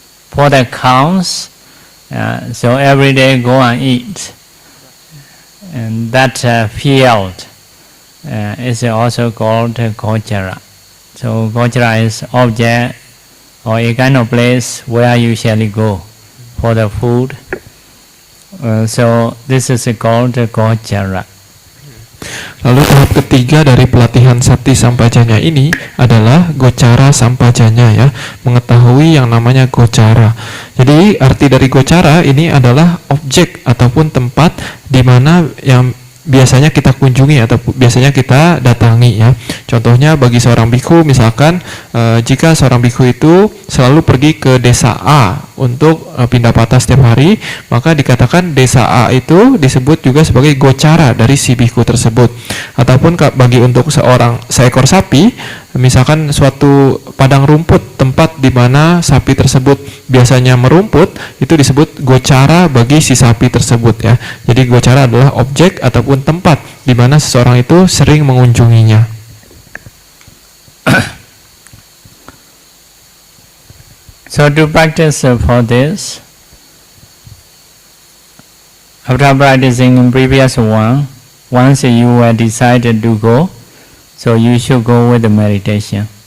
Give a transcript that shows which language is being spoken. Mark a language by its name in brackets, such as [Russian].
[English] For the cows, so every day go and eat, and that field is also called Gochara. So Gochara is object or a kind of place where you usually go for the food. So this is called Gochara. [Indonesian] Lalu tahap ketiga dari pelatihan Sati Sampajanya ini adalah Gocara Sampajanya ya, mengetahui yang namanya Gocara. Jadi arti dari Gocara ini adalah objek ataupun tempat di mana yang biasanya kita kunjungi atau biasanya kita datangi ya. Contohnya bagi seorang bikhu misalkan jika seorang bikhu itu selalu pergi ke desa A untuk pindah patah setiap hari, maka dikatakan desa A itu disebut juga sebagai gocara dari si bikhu tersebut. Ataupun bagi untuk seekor sapi, misalkan suatu padang rumput, tempat di mana sapi tersebut biasanya merumput, itu disebut gocara bagi si sapi tersebut ya. Jadi gocara adalah objek ataupun tempat di mana seseorang itu sering mengunjunginya. [English] So to practice for this, after practicing in previous one, once you decided to go, so you should go with the meditation.